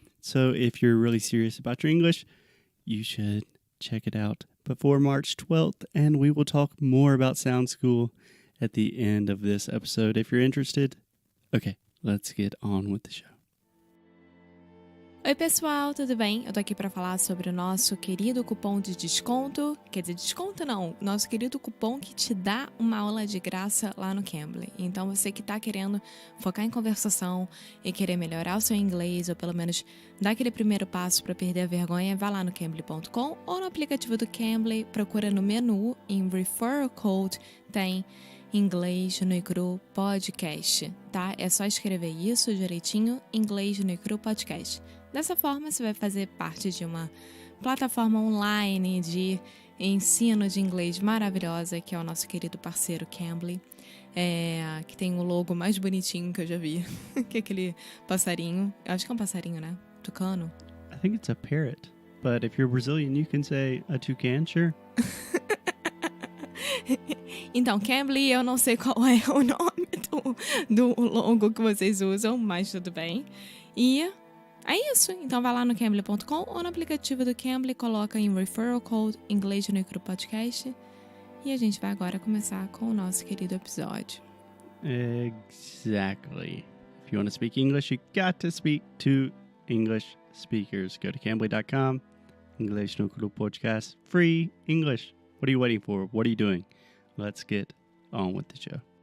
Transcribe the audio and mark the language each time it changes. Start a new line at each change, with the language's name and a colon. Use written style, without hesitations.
English: So if you're really serious about your English, you should check it out before March 12th, and we will talk more about Sound School at the end of this episode if you're interested. Okay, let's get on with the show.
Portuguese: Oi pessoal, tudo bem? Eu tô aqui para falar sobre o nosso querido cupom de desconto, quer dizer, desconto não, nosso querido cupom que te dá uma aula de graça lá no Cambly. Então você que tá querendo focar em conversação e querer melhorar o seu inglês, ou pelo menos dar aquele primeiro passo para perder a vergonha, vá lá no cambly.com ou no aplicativo do Cambly, procura no menu, em Referral Code, tem Inglês no Cru Podcast, tá? É só escrever isso direitinho, Inglês no Cru Podcast. Dessa forma, você vai fazer parte de uma plataforma online de ensino de inglês maravilhosa, que é o nosso querido parceiro Cambly, que tem o logo mais bonitinho que eu já vi, que é aquele passarinho. Eu acho que é um passarinho, né? Tucano.
English: I think it's a parrot, but if you're Brazilian, you can say a toucan, sure.
Portuguese: Então, Cambly, eu não sei qual é o nome do logo que vocês usam, mas tudo bem. E é isso. Então, vai lá no cambly.com ou no aplicativo do Cambly, coloca em Referral Code Inglês no Cru Podcast. E a gente vai agora começar com o nosso querido episódio.
English: Exactly. If you want to speak English, you got to speak to English speakers. Go to cambly.com, English no Cru Podcast, free English. What are you waiting for? What are you doing? Let's get on with the show.